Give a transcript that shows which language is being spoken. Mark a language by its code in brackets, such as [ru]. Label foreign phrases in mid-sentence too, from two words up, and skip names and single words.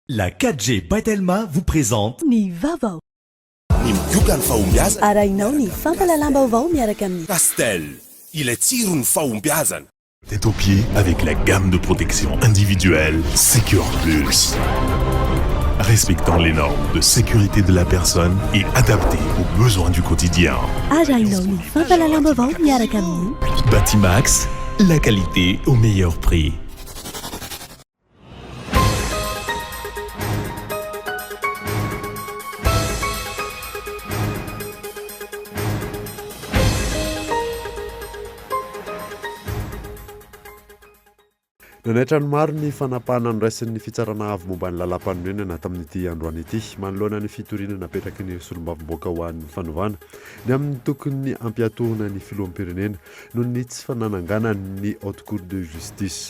[fr] La 4G Batelma vous présente [mg] Ny vaovao. Ny miokany fahombiazana. Arahinao ny fampalalam-baovao miaraka amin'ny Castel, ilay tsiron'ny fahombiazana. [fr] Tête aux pieds avec la gamme de protection individuelle Secure Plus. Respectant les normes de sécurité de la personne et adapté aux besoins du quotidien. [mg] arahinao ny fampalalam-baovao miaraka amin'ny Batimax, [fr] la qualité au meilleur prix. [mg] Nanaitra ny maro ny fanapahana andraisin'ny fitsarana avy momba ny lalam-panorenana tamin'ity androany ity manoloana ny fitoriana napetraky ny solombavamboaka ho an'ny fanovana ny amin'ny tokony ampiatoana ny filoham-pirenena noho ny tsy fananangana ny [fr] haute cour de justice.